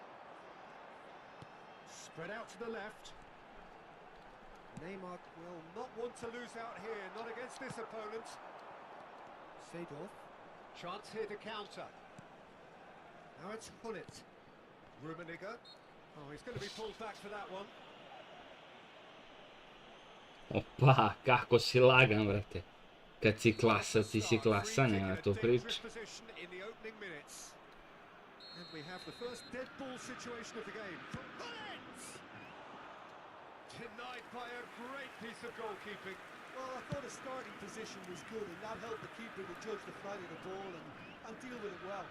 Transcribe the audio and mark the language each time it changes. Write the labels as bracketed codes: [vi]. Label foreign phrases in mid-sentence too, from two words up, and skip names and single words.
[en] Spread out to the left. Neymar will not want to lose out here, not against this opponent. Seedorf. Chance here to counter. Now it's Hullet. Rummenigge. Oh, he's going to be pulled back for that one. [sr] Opa, kako si lagan, brate. Kad si klasa, ti si klasa, nema tu priča. [en] And we have the first dead ball situation of the game. From Hullet! Denied by a great piece of goalkeeping. Well, I thought his starting position was good, and that helped the keeper to judge the flight of the ball and deal with it well.